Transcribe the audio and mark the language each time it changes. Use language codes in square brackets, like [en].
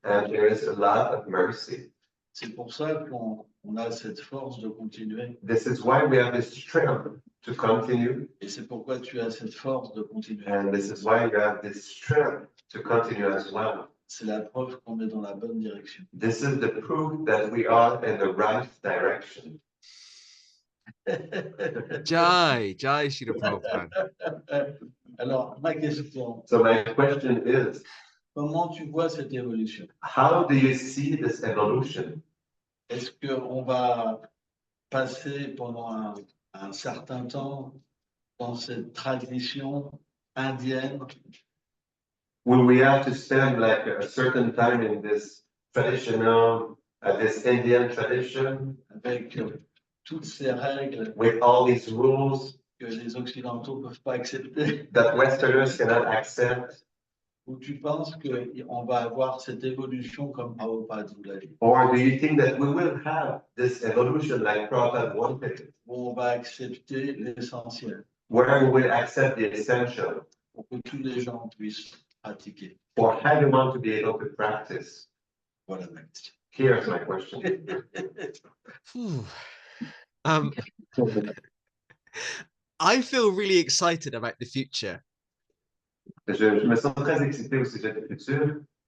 [en] And there is a lot of mercy. [fr] C'est pour ça qu'on a cette force de continuer. [en] This is why we have this strength to continue. [fr] Et c'est pourquoi tu as cette force de continuer. [en] And this is why you have this strength to continue as well. [fr] C'est la preuve qu'on est dans la bonne direction. [en] This is the proof that we are in the right direction. [sa] Jai, Jai Srila Prabhupada. [fr] Alors, ma question, [en] So my question is, [fr] comment tu vois cette évolution? [en] how do you see this evolution? [fr] Est-ce qu'on va passer pendant un certain temps dans cette tradition indienne [en] Will we have to spend like a certain time in this traditional, this Indian tradition [fr] avec toutes ces règles [en] with all these rules [fr] que les Occidentaux ne peuvent pas accepter? [en] that Westerners cannot accept? [fr] Ou tu penses qu'on va avoir cette évolution comme Prabhupada nous l'a dit, [en] Or do you think that we will have this evolution like Prabhupada wanted, [fr] où on va accepter l'essentiel [en] where we will accept the essential [fr] pour que tous les gens puissent pratiquer? [en] for everyone to be able to practice? [fr] Voilà ma question. [en] Here's my question. Phew. I feel really excited about the future. [fr] Je me sens très excité au sujet du futur.